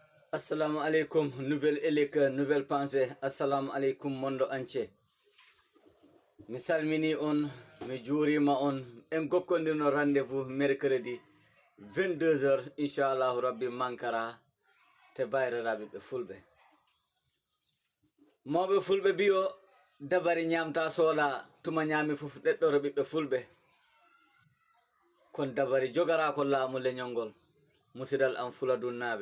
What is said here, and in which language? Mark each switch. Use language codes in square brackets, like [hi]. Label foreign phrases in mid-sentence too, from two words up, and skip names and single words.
[ar] Assalamu alaikum, [fr] nouvelle élec, nouvelle pensée. [ar] Assalamu alaikum, [fr] monde entier. [ff] Mi salmini on, mi juurima on, en gokkondino rendez-vous mercredi 22h, [ar] inchallahu rabbi [ff] mankara te bayriraɓe ɓe fulɓe. Mawɓe fulɓe biyo dabari ñamta sola tuma ñami fof ɗeɗɗoro ɓiɓɓe fulɓe. Kon dabari jogara ko laamu leñol ngol, musidal am fula dunnaɓe.